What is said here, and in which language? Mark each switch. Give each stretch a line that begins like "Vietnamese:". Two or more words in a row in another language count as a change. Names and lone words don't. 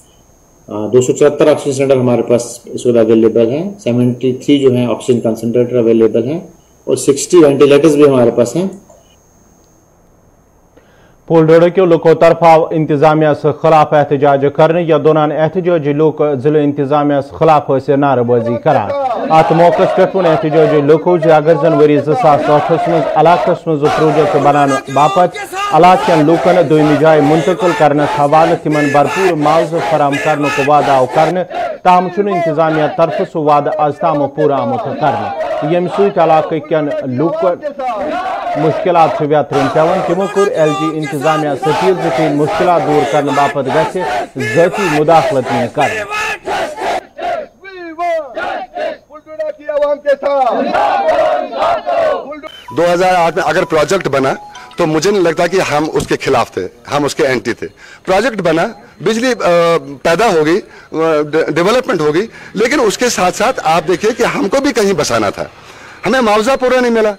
Hindi: 274
English: oxygen cylinder
Hindi: हमारे पास इस वक्त अवेलेबल हैं, 73 जो हैं
English: oxygen concentrator available
Hindi: हैं और 60 वेंटिलेटर्स भी हमारे पास हैं।
Kashmiri: पुलडोडो के लोगों तरफ आव इंतजामिया से खिलाफ एहतजाज करने या दौरान एहतजाजी लोग जिले इंतजामिया से खिलाफ नारेबाजी करान। अत मौके पे एहतजाजी लोगों अगर जन वरी 2008 मज इलाकस मज प्रोजेक्ट बनाने बापत इलाक लूकन दोमी जाय मुंतकिल करने हवाले तिमन भरपूर मुआवजा फराम करने को वादा कर ताहम इंतजामिया तरफ सह वादा आज ताम पूरा आमुत कर यम सलाक लूकन मुश्किलात व्यतरन पेवन। तमो कोर एलजी इंतजामिया अपील ज मुश्किलात दूर करने बापत गति मुदाखलत कर।
Hindi: 2008 में अगर प्रोजेक्ट बना तो मुझे नहीं लगता कि हम उसके खिलाफ थे, हम उसके एंटी थे। प्रोजेक्ट बना, बिजली पैदा होगी, डेवलपमेंट होगी, लेकिन उसके साथ साथ आप देखिए कि हमको भी कहीं बसाना था, हमें मुआवजा पूरा नहीं मिला।